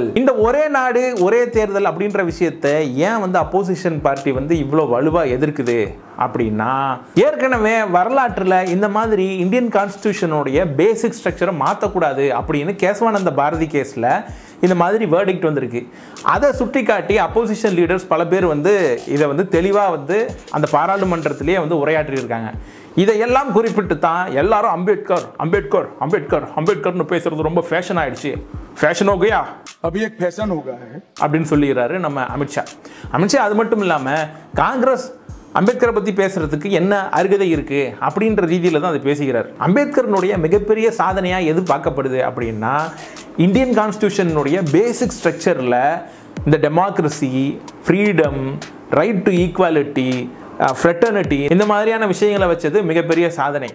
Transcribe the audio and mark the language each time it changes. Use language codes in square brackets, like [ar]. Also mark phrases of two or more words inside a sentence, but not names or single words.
[ta] இந்த ஒரே நாடு ஒரே தேர்தல் அப்படின்ற விஷயத்தை ஏன் வந்து [en] opposition party [ta] வந்து இவ்வளோ வலுவாக எதிர்க்குது அப்படின்னா, ஏற்கனவே வரலாற்றில் இந்த மாதிரி [en] Indian constitution basic structure [ta] மாற்றக்கூடாது அப்படின்னு கேசவானந்த பாரதி கேஸில் இந்த மாதிரி வேர்டிக்ட் வந்திருக்கு. அதை சுட்டி காட்டி [en] opposition leaders [ta] பல பேர் வந்து இதை வந்து தெளிவாக வந்து அந்த பாராளுமன்றத்திலேயே வந்து உரையாற்றியிருக்காங்க. இதையெல்லாம் குறிப்பிட்டு தான் எல்லாரும் அம்பேத்கர் அம்பேத்கர் அம்பேத்கர் அம்பேத்கர்னு பேசுறது ரொம்ப ஃபேஷன் ஆயிடுச்சு, [en] fashion okay [hi] अभी एक फैशन हो गया है [ta] அப்படின்னு சொல்லிடுறாரு நம்ம அமித்ஷா. அது மட்டும் இல்லாமல் காங்கிரஸ் அம்பேத்கரை பற்றி பேசுறதுக்கு என்ன அருகதை இருக்கு அப்படின்ற ரீதியில் தான் அதை பேசுகிறார். அம்பேத்கரனுடைய மிகப்பெரிய சாதனையாக எது பார்க்கப்படுது அப்படின்னா, [en] Indian constitution basic structure [ta] இந்த [en] democracy, freedom, right to equality, fraternity, [ta] இந்த மாதிரியான விஷயங்களை வச்சது மிகப்பெரிய சாதனை.